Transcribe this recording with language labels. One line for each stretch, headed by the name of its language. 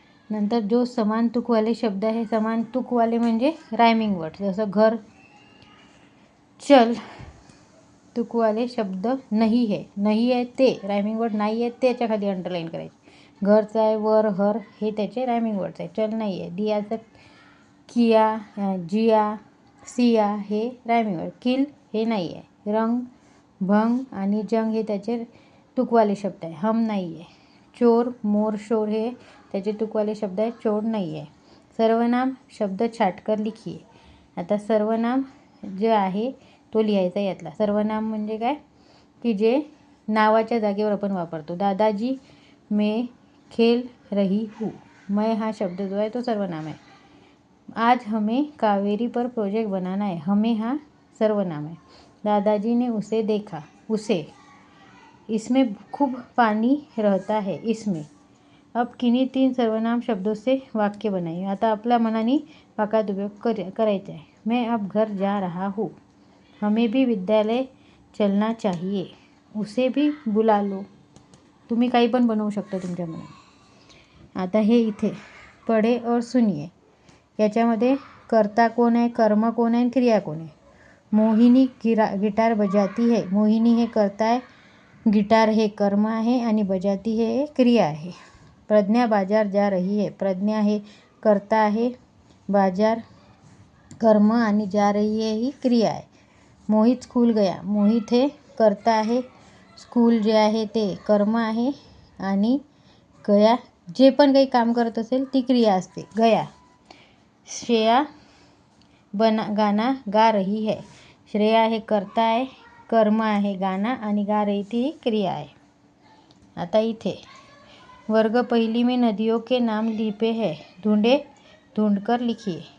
Marathi: नंतर जो समान तुक वाले शब्द आहे, समान तुक वाले म्हणजे रायमिंग वर्ड, जसं घर, चल,
Hindi: तुक वाले शब्द नहीं है
Marathi: ते रायमिंग वर्ड, नाही आहे त्याच्या खाली अंडरलाईन करायचे। घरचं आहे, वर, हर हे त्याचे रायमिंग वर्ड्स आहे। चल नाही आहे। दियाचं किया, जिया, सिया हे रायमिंग वर्ड। किल हे नाही आहे। रंग, भंग आणि जंग हे त्याचे तुकवाले शब्द आहे। हम नाही आहे। चोर, मोर, शोर हे त्याचे तुकवाले शब्द आहे। चोर नाही आहे।
Hindi: सर्वनाम शब्द छाटकर लिखिए।
Marathi: आता सर्वनाम जे आहे तो लिहायचा यातला। सर्वनाम म्हणजे काय की जे नावाच्या जागेवर आपण वापरतो।
Hindi: दादाजी मैं खेल रही हूँ,
Marathi: मैं हा शब्द जो आहे तो सर्वनाम आहे।
Hindi: आज हमें कावेरी पर प्रोजेक्ट बनाना है, हमें हा सर्वनाम है। दादाजी ने उसे देखा, उसे। इसमें खूब पानी रहता है, इसमें। अब किन्हीं 3 सर्वनाम शब्दों से वाक्य बनाइए।
Marathi: आता आपल्या मनाने वाक्यात उपयोग करायचा आहे।
Hindi: मैं अब घर जा रहा हूँ, हमें भी विद्यालय चलना चाहिए, उसे भी बुला लो।
Marathi: तुम्ही काही पण बनवू शकता तुमच्या मनाने। आता हे इथे
Hindi: पढ़े और सुनिए,
Marathi: याच्यामध्ये कर्ता कोण आहे, कर्म कोण आहे, क्रिया कोण आहे।
Hindi: मोहिनी गिटार बजाती है,
Marathi: मोहिनी हे कर्ता आहे, गिटार हे कर्म आहे आणि बजाती हे क्रिया आहे।
Hindi: प्रज्ञा बाजार जा रही है,
Marathi: प्रज्ञा हे कर्ता आहे, बाजार कर्म आणि जा रही है ही क्रिया आहे।
Hindi: मोहित स्कूल गया,
Marathi: मोहित हे कर्ता आहे, स्कूल जे आहे ते कर्म आहे, आणि गया जे पण काही काम करत असेल ती क्रिया असते, गया।
Hindi: श्रेया गाना गा रही है,
Marathi: श्रेया हे कर्ता आहे, कर्म आहे गाना, आणि गा रही थी क्रिया आहे। आता इथे
Hindi: वर्ग पहिली में नदियों के नाम लिपे है, ढूंढकर लिखिए।